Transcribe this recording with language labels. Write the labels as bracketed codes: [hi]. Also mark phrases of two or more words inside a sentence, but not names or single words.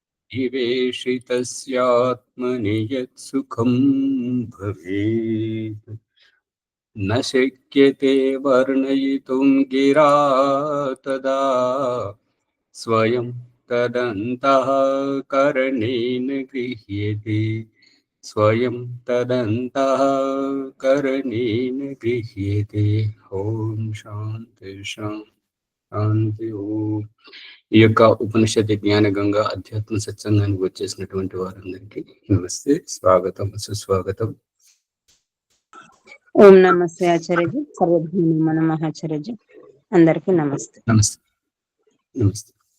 [sa] निवेशितस्यात्मनि यत्सुखं भवेत् न शक्यते वर्णयितुं गिरा तदा स्वयं तदन्तः करणेन गृह्यते स्वयं तदन्तः करणेन गृह्यते। ओम शांति शांति ओम। [te] ఈ యొక్క ఉపనిషత్ జ్ఞాన గంగా అధ్యాత్మ సత్సంగానికి వచ్చేసినటువంటి వారందరికీ నమస్తే, స్వాగతం, సుస్వాగతం. ఓం నమస్తే ఆచార్యజీ, సర్వజ్ఞ నమః ఆచార్యజీ, అందరికీ నమస్తే. నమస్తే నమస్తే.